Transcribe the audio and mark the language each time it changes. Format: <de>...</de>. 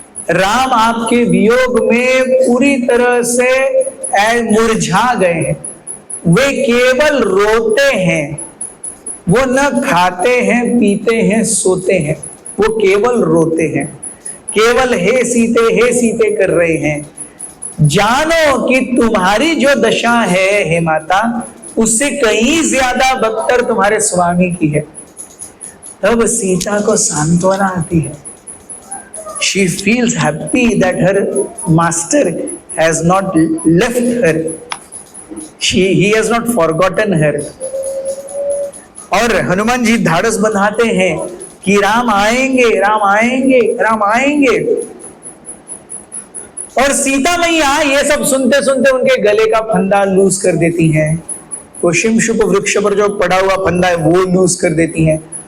<hi>राम आपके वियोग में पूरी तरह से मुरझा गए हैं, वे केवल रोते हैं, वो न खाते हैं पीते हैं सोते हैं, वो केवल रोते हैं, केवल हे सीते कर रहे हैं। जानो कि तुम्हारी जो दशा है हे माता, उससे कहीं ज्यादा बदतर तुम्हारे स्वामी की है। तब सीता को सांत्वना आती है।</hi> <en>She feels happy that her master has not left her. He has not forgotten her.</en> <hi>और हनुमान जी धाड़स बंधाते हैं कि राम आएंगे, राम आएंगे, राम आएंगे। और सीता मैया ये सब सुनते सुनते उनके गले का फंदा लूज कर देती हैं। वो शिमशुप वृक्ष पर जो पड़ा हुआ फंदा है वो लूज कर देती हैं।</hi>